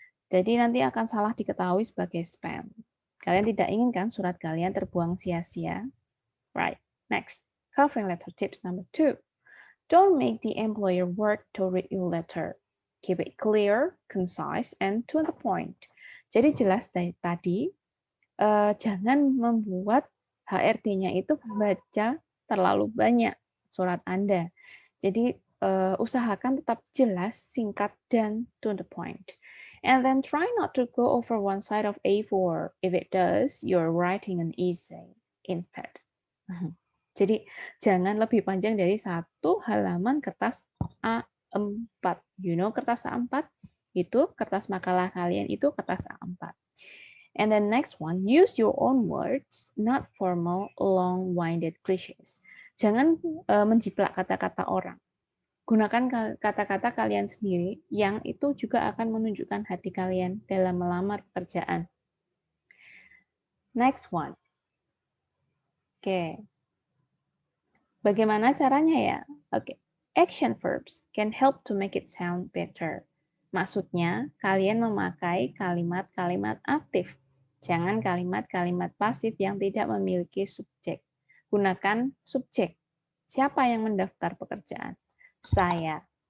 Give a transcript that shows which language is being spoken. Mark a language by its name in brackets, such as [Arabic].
[Indonesian] Jadi nanti akan salah diketahui sebagai spam. Kalian tidak inginkan surat kalian terbuang sia-sia. [English] Right. Next, covering letter tips number 2. Don't make the employer work to read your letter. Keep it clear, concise, and to the point. [Indonesian] Jadi jelas dari tadi, jangan membuat HRD-nya itu membaca terlalu banyak surat Anda. Jadi usahakan tetap jelas, singkat, dan to the point. [English] And then try not to go over one side of A4. If it does, you're writing an essay instead. [Indonesian] Jadi jangan lebih panjang dari 1 halaman kertas A4. [English] You know [Indonesian] kertas A4? Itu kertas makalah kalian itu kertas A4. [English] And then next one, use your own words, not formal, long-winded cliches. [Indonesian] Jangan menjiplak kata-kata orang. Gunakan kata-kata kalian sendiri yang itu juga akan menunjukkan hati kalian dalam melamar pekerjaan. [English] Next one. [Indonesian] Oke. Bagaimana caranya ya? Oke. [English] Action verbs can help to make it sound better. [Indonesian] Maksudnya, kalian memakai kalimat-kalimat aktif. Jangan kalimat-kalimat pasif yang tidak memiliki subjek. Gunakan subjek. Siapa yang mendaftar pekerjaan? Saya.